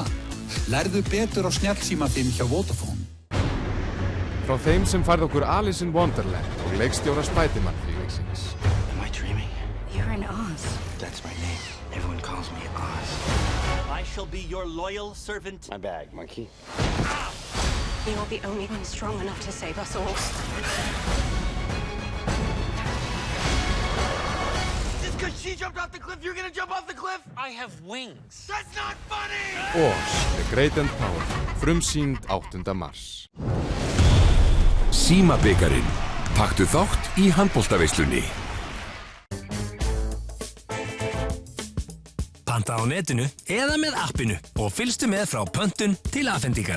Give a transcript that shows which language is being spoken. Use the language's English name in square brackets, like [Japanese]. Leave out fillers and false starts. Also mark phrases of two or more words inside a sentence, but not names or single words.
[Icelandic] Lærðu betur á snjallsíma þinn hjá Vodafone. Frá þeim sem færð okkur Alice in Wonderland og leikstjóra Spiderman-þríleiksins. [English] Am I dreaming? You're in Oz. That's my name. Everyone calls me Oz. I shall be your loyal servant. My bag, monkey. You're the only one strong enough to save us all. Because she jumped off the cliff, you're gonna jump off the cliff? I have wings. That's not funny! Oz, The Great and Powerful, [Icelandic] frumsýnd 8. mars. Símabikarinn. Taktu þátt í handboltaveislunni. Panta á netinu eða með appinu og fylgstu með frá pöntun til afhendingar.